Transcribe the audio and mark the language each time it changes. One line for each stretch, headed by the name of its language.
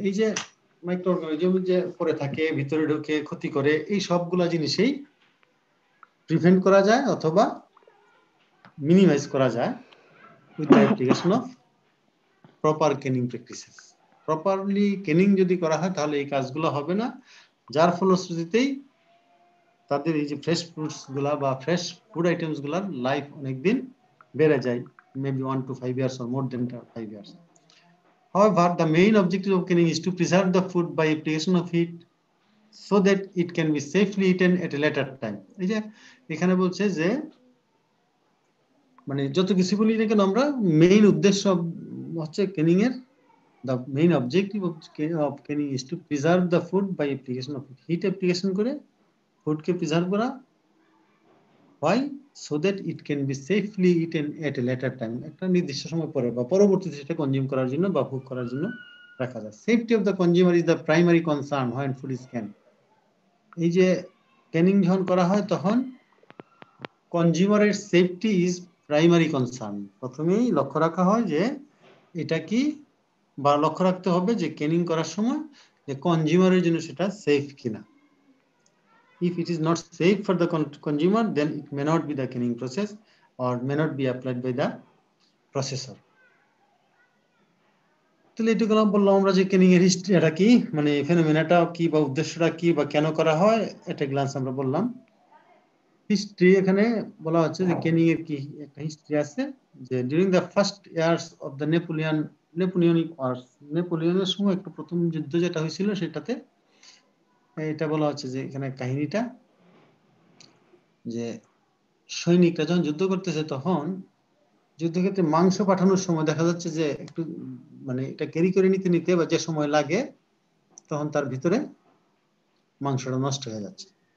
Bangla: এই যে মাইক্রোঅর্গানিজম যে পরে থাকে, ভিতরে ঢুকে ক্ষতি করে, এই সবগুলা জিনিসই প্রিভেন্ট করা যায় অথবা মিনিমাইজ করা যায়
English: With the application of proper canning practices.
Bangla: Properly Canning যদি করা হয় তাহলে এই কাজগুলো হবে না, যার ফলশ্রুতিতেই তাদের এই যে ফ্রেশ ফ্রুটস গুলা বা ফ্রেশ ফুড আইটেমস গুলার লাইফ অনেকদিন বেড়ে যায়,
English: maybe 1 to 5 years
Bangla: or more than 5 years.
English: However, the main objective of canning is to preserve the food by application of heat so that it can be safely eaten at a later time.
Bangla: এই যে এখানে বলছে যে মানে যত কিছু বলি না কেন আমরা, মেইন উদ্দেশ্য হচ্ছে কেনিং এর,
English: the main objective of canning is to preserve the food by application of heat
Bangla: application করে ফুডকে প্রিজার্ভ করা।
English: Why? So that it can be safely eaten at a later time,
Bangla: একটা নির্দিষ্ট সময় পরে বা পরবর্তীতে সেটা কনজিউম করার জন্য বা ভোগ করার জন্য রাখা যায়।
English: Safety of the consumer is the primary concern when food is canned.
Bangla: এই যে ক্যানিং যখন করা হয় তখন কনজিউমারের
English: Safety is primary concern.
Bangla: প্রথমেই লক্ষ্য রাখা হয় যে এটা কি, বা লক্ষ্য রাখতে হবে যে ক্যানিং করার সময় যে কনজিউমারের জন্য সেটা সেফ কিনা।
English: If it is not safe for the consumer, then it may not be the canning process or may not be applied by the processor.
Bangla: তাহলে এটুকু বললাম আমরা যে ক্যানিং এর হিস্ট্রি এটা কি, মানে ফেনোমেনাটা কি বা উদ্দেশ্যটা কি বা কেন করা হয়, এটা গ্লান্স আমরা বললাম। হিস্ট্রি এখানে বলা হচ্ছে যে ক্যানিং এর কি একটা হিস্ট্রি আছে, যে
English: during the first years of the Napoleonic wars,
Bangla: নেপোলিয়নের সময় একটা প্রথম যুদ্ধ যেটা হয়েছিল সেটাতে এটা বলা হচ্ছে যে এখানে কাহিনীটা, যে সৈনিকরা যখন যুদ্ধ করতেছে তখন যুদ্ধক্ষেত্রে মাংস পাঠানোর সময় দেখা যাচ্ছে যে একটু মানে এটা ক্যারি করে নিতে নিতে বা যে সময় লাগে তখন তার ভিতরে মাংসটা নষ্ট হয়ে যাচ্ছে।